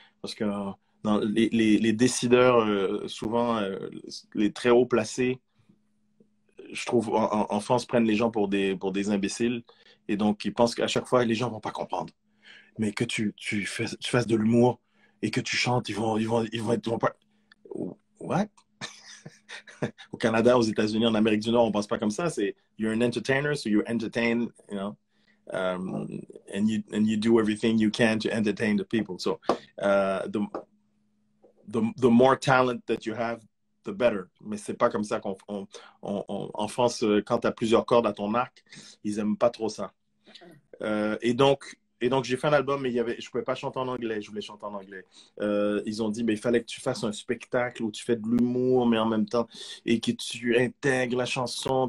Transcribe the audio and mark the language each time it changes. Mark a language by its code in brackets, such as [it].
[fr] Parce que les décideurs, souvent, les très haut placés, je trouve, en France, prennent les gens pour des imbéciles. Et donc, ils pensent qu'à chaque fois, les gens vont pas comprendre. Mais que tu fasses de l'humour et que tu chantes, ils vont pas... What? Au Canada, aux États-Unis, en Amérique du Nord, on pense pas comme ça. [en] C'est you're an entertainer, so you entertain, you know, and you do everything you can to entertain the people. So the more talent that you have, the better. [fr] Mais c'est pas comme ça en France, quand tu as plusieurs cordes à ton arc, ils aiment pas trop ça. Et donc, j'ai fait un album, mais je ne pouvais pas chanter en anglais. Je voulais chanter en anglais. Ils ont dit, mais il fallait que tu fasses un spectacle où tu fais de l'humour, mais en même temps, et que tu intègres la chanson.